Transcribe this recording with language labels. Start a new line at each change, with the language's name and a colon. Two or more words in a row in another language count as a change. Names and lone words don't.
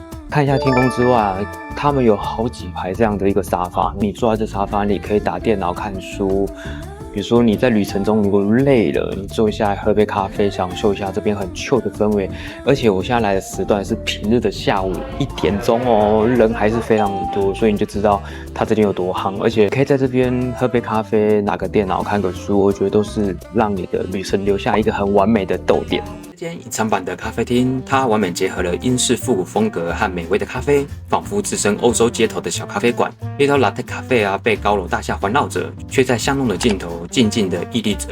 Chinese: 看一下天空之外，他們有好幾排這樣的一個沙發，你坐在這沙發，你可以打電腦看書。比如說你在旅程中如果累了，你坐下來喝杯咖啡，享受一下這邊很 chill 的氛圍。而且我現在來的時段是平日的下午1點鐘哦，人還是非常的多，所以你就知道它這邊有多夯。而且可以在這邊喝杯咖啡，拿個電腦看個書，我覺得都是讓你的旅程留下一個很完美的逗點。這間隱藏版的咖啡廳，它完美結合了英式復古風格和美味的咖啡，仿佛置身歐洲街頭的小咖啡館。一條 Latte 咖啡啊，被高樓大廈環繞着，卻在巷弄的盡頭靜靜地屹立着。